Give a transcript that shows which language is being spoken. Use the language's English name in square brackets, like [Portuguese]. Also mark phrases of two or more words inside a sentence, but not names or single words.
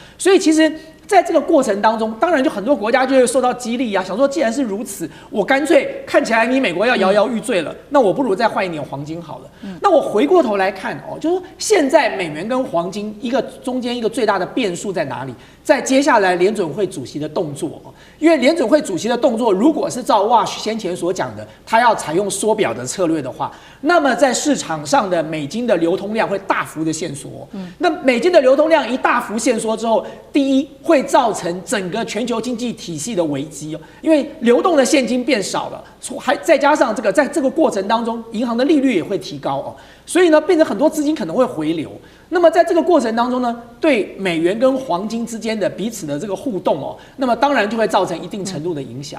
[Chinese] 所以其實在這個過程當中，當然就很多國家就會受到激勵啊，想說既然是如此，我乾脆看起來你美國要搖搖欲墜了，那我不如再換一點黃金好了。那我回過頭來看哦，就是說現在美元跟黃金中間一個最大的變數在哪裡？在接下來聯準會主席的動作哦，因為聯準會主席的動作如果是照 Wash 先前所講的，他要採用縮表的策略的話，那麼在市場上的美金的流通量会大幅的限縮。那美金的流通量一大幅限縮之後，第一會造成整個全球經濟體系的危機哦，因為流動的現金變少了，還再加上在這個過程當中，銀行的利率也會提高哦，所以呢，變成很多資金可能會回流。那麼在這個過程當中呢，對美元跟黃金之間的彼此的這個互動哦，那麼當然就會造成一定程度的影響。